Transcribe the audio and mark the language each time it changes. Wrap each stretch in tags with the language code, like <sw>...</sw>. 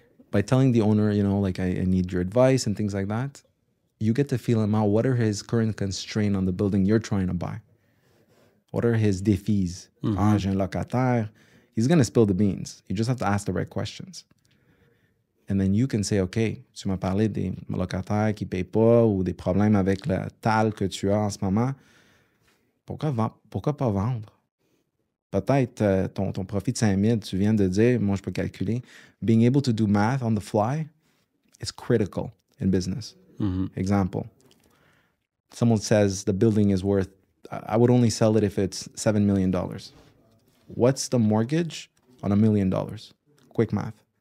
<en>By telling the owner, like I need your advice and things like that, you get to feel him out. What are his current constraints on the building you're trying to buy? What are his défis?</en> <fr>J'ai un locataire.</fr> <en>He's going to spill the beans. You just have to ask the right questions. And then you can say, OK,</en> <fr>tu m'as parlé des locataires qui ne payent pas ou des problèmes avec la TAL que tu as en ce moment. Pourquoi pas vendre? Peut-être ton profit de 5 000, tu viens de dire, moi je peux calculer.</fr> <en>Being able to do math on the fly, it's critical in business. Example, someone says the building is worth, I would only sell it if it's $7 million. What's the mortgage on $1 million? Quick math.</en>